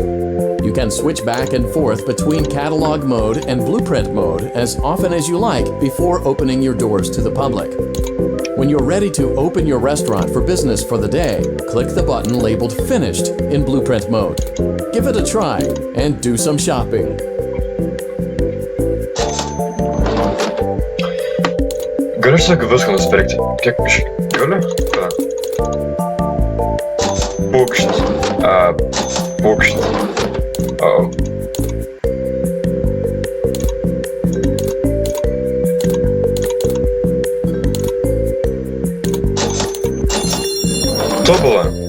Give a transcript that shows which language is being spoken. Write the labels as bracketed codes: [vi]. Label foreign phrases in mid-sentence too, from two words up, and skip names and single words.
[en] You can switch back and forth between Catalog Mode and Blueprint Mode as often as you like before opening your doors to the public. When you're ready to open your restaurant for business for the day, click the button labeled Finished in Blueprint Mode. Give it a try and do some shopping. [lt] Galiu aš sakau viską nusipirkti. Kiek galiu? Pūkštis. Paukštis. O. Tobula.